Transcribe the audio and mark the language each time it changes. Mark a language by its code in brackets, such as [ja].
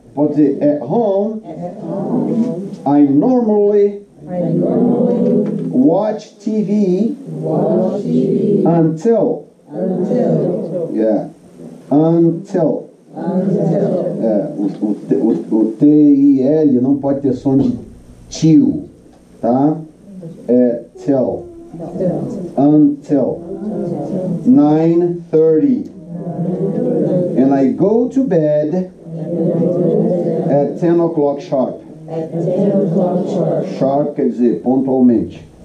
[pt] Pode dizer, [en] at home, I normally watch TV until. Yeah. Until. [pt] É, o T-I-L não pode ter som de till, tá? [en] É till. Until 9:30. And I go to bed at 10 o'clock sharp. [pt] Sharp quer dizer pontualmente.